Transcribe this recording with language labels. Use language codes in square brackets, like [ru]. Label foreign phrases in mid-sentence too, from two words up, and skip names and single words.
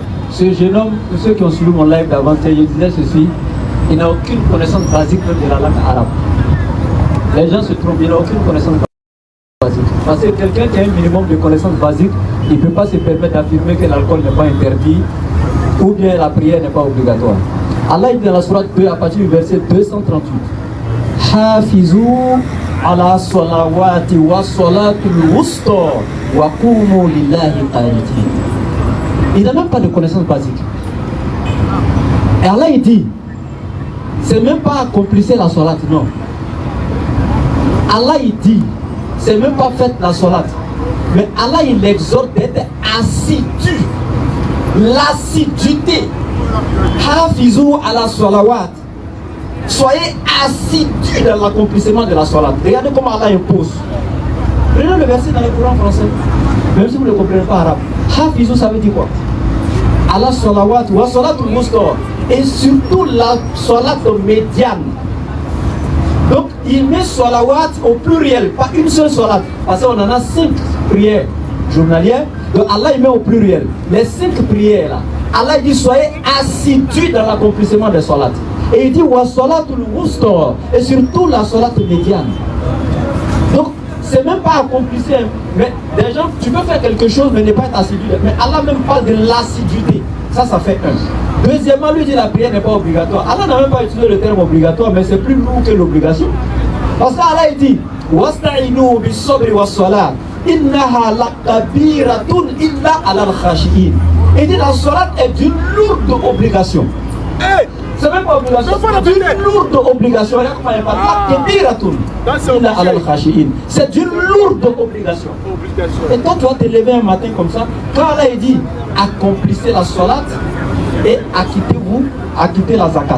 [fr] Ce jeune homme, pour ceux qui ont suivi mon live d'avant-hier, je disais ceci, il n'a aucune connaissance basique de la langue arabe. Les gens se trompent, il n'a aucune connaissance basique. Parce que quelqu'un qui a un minimum de connaissances basiques, il ne peut pas se permettre d'affirmer que l'alcool n'est pas interdit ou bien la prière n'est pas obligatoire. Allah dit dans la sourate 2 à partir du verset 238. [ar] حافظوا على الصلوات والصلاة الوسطى وقوموا لله قانتين. [fr] Il n'a même pas de connaissances basiques. Et Allah il dit, c'est même pas accomplissez la salat, non. Allah il dit, c'est même pas faites la salat. Mais Allah il exhorte d'être assidu. L'assiduité. [ar] حافظوا على الصلوات. [fr] Soyez assidus dans l'accomplissement de la salat. Regardez comment Allah impose. Prenez le verset dans le Coran français, même si vous ne comprenez pas arabe. Hafizou, ça veut dire quoi? [ar] الله صلوات والصلاة الوسطى, [fr] et surtout la salat médiane. Donc il met salawat au pluriel, pas une seule salat, parce qu'on en a 5 prières journalières. Donc Allah il met au pluriel les 5 prières là. Allah dit soyez assidus dans l'accomplissement des salats. Et il dit [ar] والصلاة الوسطى, [fr] et surtout la salat médiane. Donc c'est même pas accomplissé, mais des gens, tu peux faire quelque chose mais ne pas être assidu. Mais Allah même parle de l'assiduité. Ça fait un. Deuxièmement, lui dit la prière n'est pas obligatoire. Allah n'a même pas utilisé le terme obligatoire, mais c'est plus lourd que l'obligation. Parce qu'Allah il dit [ar] واستعينوا بالصبر والصلاة إنها لكبيرة إلا على الخاشعين. [fr] Il dit la salat est d'une lourde obligation. C'est même pas obligation, c'est d'une lourde obligation. C'est d'une lourde obligation. Et toi, tu vas te lever un matin comme ça. Quand Allah il dit accomplissez la salat et acquittez la zakat.